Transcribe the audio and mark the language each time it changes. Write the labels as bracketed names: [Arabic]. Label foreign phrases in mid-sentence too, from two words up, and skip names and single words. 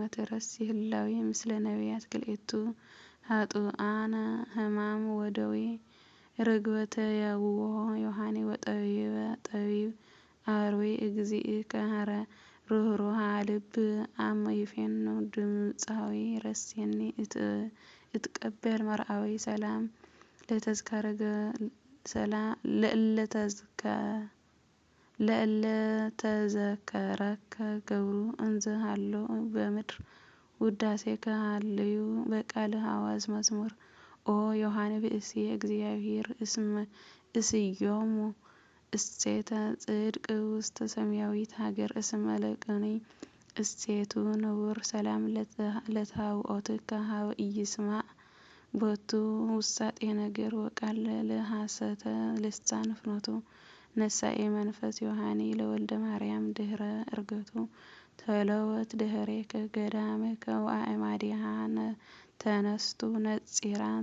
[Geez] ትረሲ ህላዌ ምስለ ነቢያት ክልኤቱ ኃጥኣነ ሕማም ወደዌ ርግበተ ያውዎ ዮሐኔ ወጠቢበ ጠቢብ አርዌ እግዚእከ ሀረ ሩህሩሃ ልብ አመ ይፌኑ ድምፃዊ ረሴኒ እትቀበል መርአዊ ሰላም ለእለ ተዘከረከ ገብሩ እንዘ ሃሎ በምድር ውዳሴከ ሃልዩ በቃል ሐዋዝ መዝሙር ኦ ዮሐኔ ብእሲየ እግዚአብሔር እስዮሙ እሴተ ጽድቅ ውስተ ሰማያዊት ሀገር እስመ ለቅኔ እሴቱ ንቡር ሰላም ለታውኦትከ ሀበ ኢይስማዕ ቦቱ ውሳጤ ነገር ወቃል ለሐሰተ ልሳን ፍኖቱ ነሳኤ መንፈስ ዮሐኔ ለወልደ ማርያም ድህረ እርገቱ ተለወት ድህሬከ ገዳምከ ወአእማዲሃ ተነስቱ ነጺራ